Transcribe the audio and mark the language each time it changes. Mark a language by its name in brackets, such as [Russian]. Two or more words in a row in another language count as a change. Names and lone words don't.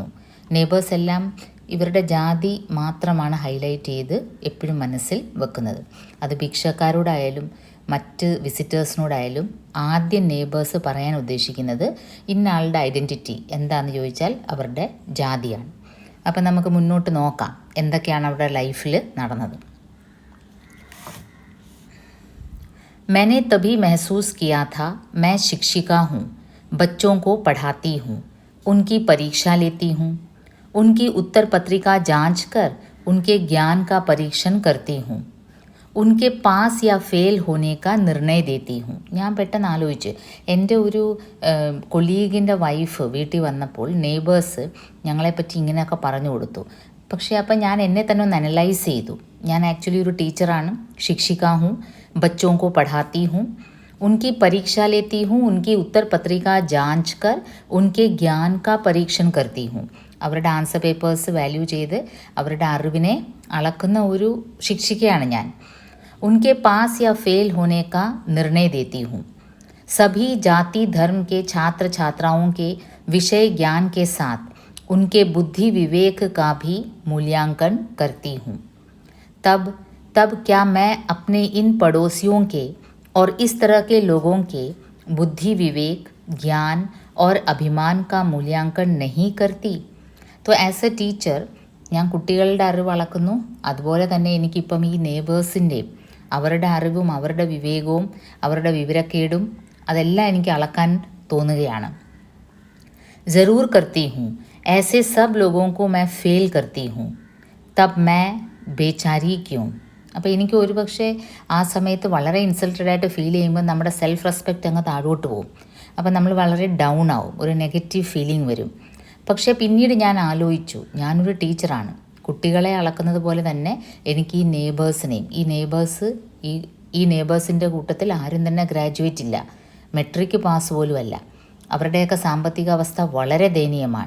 [Malayalam] നെയ്ബേഴ്സ് എല്ലാം ഇവരുടെ ജാതി മാത്രമാണ് ഹൈലൈറ്റ് ചെയ്ത് എപ്പോഴും മനസ്സിൽ വെക്കുന്നത്. അത് ഭിക്ഷക്കാരോടായാലും മറ്റ് വിസിറ്റേഴ്സിനോടായാലും ആദ്യം നെയ്ബേഴ്സ് പറയാൻ ഉദ്ദേശിക്കുന്നത് ഇന്ന ആളുടെ ഐഡൻറ്റിറ്റി എന്താണെന്ന് ചോദിച്ചാൽ അവരുടെ ജാതിയാണ്. അപ്പം നമുക്ക് മുന്നോട്ട് നോക്കാം എന്തൊക്കെയാണ് അവരുടെ ലൈഫിൽ നടന്നത്. [Hindi] मैंने तभी महसूस किया था मैं शिक्षिका हूँ, बच्चों को पढ़ाती हूँ, उनकी परीक्षा लेती हूँ, उनकी उत्तर पत्रिका जांच कर उनके ज्ञान का परीक्षण करती हूँ, उनके पास या फेल होने का निर्णय देती हूँ. [Malayalam] ഞാൻ പെട്ടെന്ന് ആലോചിച്ച്, എൻ്റെ ഒരു കൊളീഗിൻ്റെ വൈഫ് വീട്ടിൽ വന്നപ്പോൾ നെയ്ബേഴ്സ് ഞങ്ങളെപ്പറ്റി ഇങ്ങനെയൊക്കെ പറഞ്ഞു കൊടുത്തു. പക്ഷേ അപ്പം ഞാൻ എന്നെ തന്നെ ഒന്ന് അനലൈസ് ചെയ്തു. ഞാൻ ആക്ച്വലി ഒരു ടീച്ചറാണ്, [Hindi] शिक्षिका हूँ, बच्चों को पढ़ाती हूँ, उनकी परीक्षा लेती हूँ, उनकी उत्तर पत्रिका जांच कर उनके ज्ञान का परीक्षण करती हूँ. [Malayalam] അവരുടെ [English] answer papers [Malayalam] വാല്യൂ ചെയ്ത് അവരുടെ അറിവിനെ അളക്കുന്ന ഒരു ശിക്ഷിക്കയാണ് ഞാൻ. [Hindi] उनके पास या फेल होने का निर्णय देती हूँ. सभी जाति धर्म के छात्र छात्राओं के विषय ज्ञान के साथ उनके बुद्धि विवेक का भी मूल्यांकन करती हूँ. तब क्या मैं अपने इन पड़ोसियों के और इस तरह के लोगों के बुद्धि विवेक ज्ञान और अभिमान का मूल्यांकन नहीं करती? [Malayalam] तो [English] as a teacher [Malayalam] ഞാൻ കുട്ടികളുടെ അറിവ് അളക്കുന്നു, അതുപോലെ തന്നെ എനിക്കിപ്പം ഈ നെയ്ബേഴ്സിൻ്റെയും അവരുടെ അറിവും അവരുടെ വിവേകവും അവരുടെ വിവരക്കേടും അതെല്ലാം എനിക്ക് അളക്കാൻ തോന്നുകയാണ്. [Hindi] ज़रूर करती हूँ, ऐसे सब लोगों को मैं फेल करती हूँ, तब मैं बेचारी क्यों? [Malayalam] അപ്പോൾ എനിക്ക് ഒരുപക്ഷെ ആ സമയത്ത് വളരെ ഇൻസൾട്ടഡ് ആയിട്ട് ഫീൽ ചെയ്യുമ്പോൾ നമ്മുടെ [English] self respect [Malayalam] അങ്ങ് താഴോട്ട് പോകും. അപ്പോൾ നമ്മൾ വളരെ ഡൗൺ ആവും, ഒരു [English] negative feeling [Malayalam] വരും. പക്ഷേ പിന്നീട് ഞാൻ ആലോചിച്ചു, ഞാനൊരു ടീച്ചറാണ്, കുട്ടികളെ അളക്കുന്നത് പോലെ തന്നെ എനിക്ക് ഈ നെയ്ബേഴ്സിനെയും, ഈ നെയ്ബേഴ്സിൻ്റെ കൂട്ടത്തിൽ ആരും തന്നെ ഗ്രാജുവേറ്റ് ഇല്ല, [English] matric pass [Malayalam] പോലും അല്ല, അവരുടെയൊക്കെ സാമ്പത്തിക അവസ്ഥ വളരെ ദയനീയമാണ്.